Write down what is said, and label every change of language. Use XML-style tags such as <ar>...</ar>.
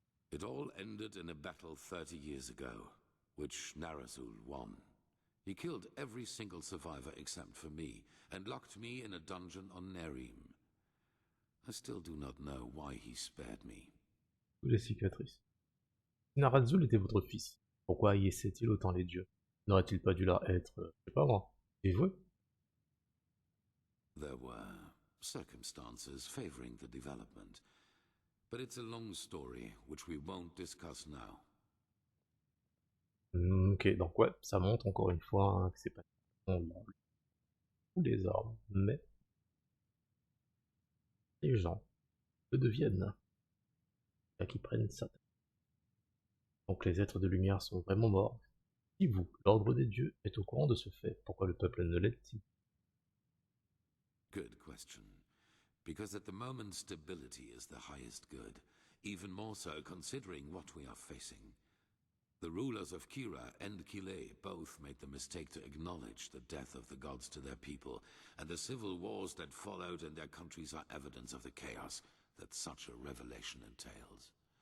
<en>It all ended in a battle 30 years ago, which Narazul won. He killed every single survivor except for me, and locked me in a dungeon on Nehrim. I still do not know why he spared me.</en> <fr>Les cicatrices. Si Narazul était votre fils, pourquoi haïssait-il autant les dieux? N'aurait-il pas dû leur être, je sais pas moi, dévoué?</fr> <en>There were circumstances favoring the development, but it's a long story which we won't discuss now.</en> <fr>Ok, donc ouais, ça montre encore une fois hein, que c'est pas ou les armes, mais les gens le deviennent, là qui prennent ça. Donc les êtres de lumière sont vraiment morts. Si vous, l'ordre des dieux, êtes au courant de ce fait, pourquoi le peuple ne l'est-il?</fr> <en>Good question. Because at the moment stability is the highest good, even more so considering what we are facing. The rulers of Kira and Kile both made the mistake to acknowledge the death of the gods to their people, and the civil wars that followed in their countries are evidence of the chaos that such a revelation entails.</en>